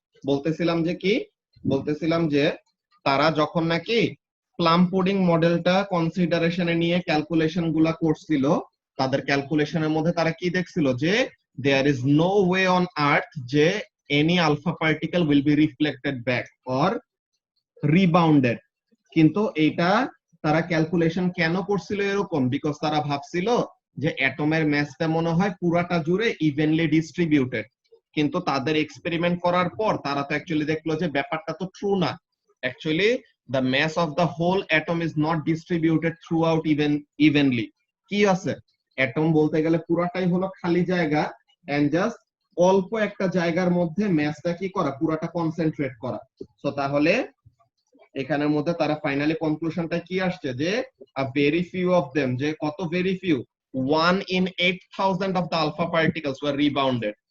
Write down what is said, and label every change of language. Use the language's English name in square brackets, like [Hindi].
[Bangla] বলতেছিলাম যে কি, বলতেছিলাম যে তারা যখন নাকি প্লাম পুডিং মডেলটা কনসিডারেশনে নিয়ে ক্যালকুলেশন গুলা করছিল, তাদের ক্যালকুলেশনের মধ্যে তারা কি দেখছিল যে there is no way on earth যে any alpha particle will be reflected back or রিবাউন্ডেড। কিন্তু এইটা তারা ক্যালকুলেশন কেন করছিল এরকম, বিকজ তারা ভাবছিল যে অ্যাটমের ম্যাসটা মনে হয় পুরাটা জুড়ে ইভেনলি ডিস্ট্রিবিউটেড, কিন্তু তাদের এক্সপেরিমেন্ট করার পর তারা তো অ্যাকচুয়ালি দেখলো যে ব্যাপারটা তো ট্রু না। [English] Actually the mass of the whole atom is not distributed throughout evenly. [Bangla] কি আছে, অ্যাটম বলতে গেলে পুরাটাই হলো খালি জায়গা, এন্ড জাস্ট অল্প একটা জায়গার মধ্যে ম্যাসটা কি করা, পুরাটা কনসেন্ট্রেট করা। সো তাহলে এখানের মধ্যে তারা ফাইনালি কনক্লুশনটা কি আসছে যে ভেরি ফিউ অফ দেম, যে কত very few, [English] 1 in 8000 of the alpha particles were rebounded.